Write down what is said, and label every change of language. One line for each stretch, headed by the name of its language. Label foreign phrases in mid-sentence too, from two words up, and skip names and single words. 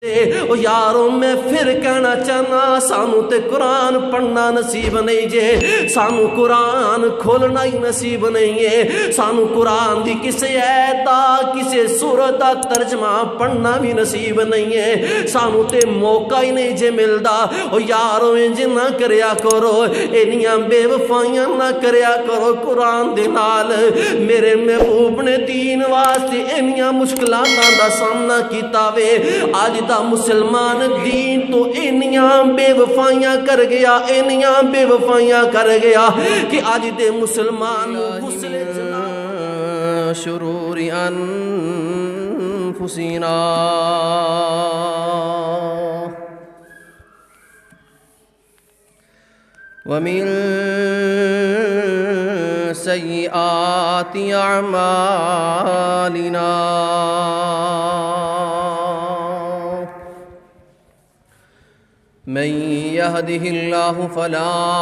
Punjabi: یاروں میں پھر کہنا چاہنا سانو تے قرآن پڑھنا نصیب نہیں جے سانو قرآن کھولنا ہی نصیب نہیں ہے سانو قرآن دی کسے ایتا کسے سورت دا ترجمہ پڑھنا بھی نصیب نہیں ہے سانو تے موقع ہی نہیں جے ملدا او یاروں انج نہ کریا کرو انیاں بے وفائیاں نہ کریا کرو قرآن دے نال میرے محبوب نے دین واسطے انیاں مشکلاتاں دا سامنا کیتا وے آج دا مسلمان دین تو انیاں بے وفائیاں کر گیا انیاں بے وفائیاں کر گیا کہ آج دے مسلمان غسل جناب
Arabic: شرور انفسنا ومن سيئات أعمالنا من يهده الله فلا